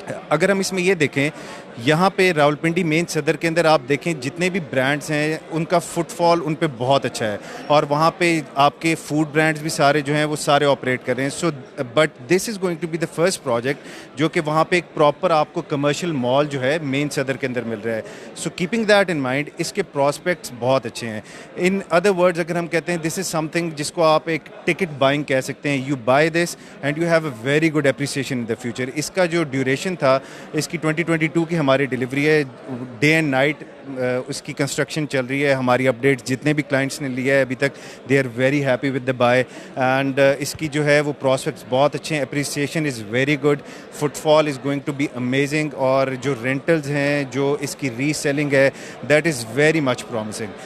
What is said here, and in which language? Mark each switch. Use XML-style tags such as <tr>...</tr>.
<ur>اگر ہم اس میں یہ دیکھیں یہاں پہ راولپنڈی مین صدر کے اندر آپ دیکھیں جتنے بھی برانڈس ہیں ان کا فٹ فال ان پہ بہت اچھا ہے اور وہاں پہ آپ کے فوڈ برانڈس بھی سارے جو ہیں وہ سارے آپریٹ کر رہے ہیں. So but this is going to be the first project جو کہ وہاں پہ ایک پراپر آپ کو کمرشل مال جو ہے مین صدر کے اندر مل رہا ہے.</ur> <en>so keeping that in mind</en> <ur>اس کے پراسپیکٹس بہت اچھے ہیں.</ur> <en>in other words</en> <ur>اگر ہم کہتے ہیں</ur> <en>this is something</en> <ur>جس کو آپ ایک ٹکٹ بائنگ کہہ سکتے ہیں.</ur> <en>You buy this and you have a very good appreciation in the future.</en> <ur>اس کا جو ڈیوریشن تھا اس کی 2022 کی ہماری ڈلیوری ہے,</ur> <en>day and night</en> <ur>اس کی کنسٹرکشن چل رہی ہے. ہماری اپڈیٹس جتنے بھی کلائنٹس نے لیا ہے ابھی تک</ur> <en>they are very happy with the buy,</en> <ur>and اس کی جو ہے وہ پراسپیکٹس بہت اچھے ہیں.</ur> <en>appreciation is very good, footfall is going to be amazing,</en> <ur>اور جو رینٹلز ہیں جو اس کی ری سیلنگ ہے</ur> <en>That is very much promising.</en>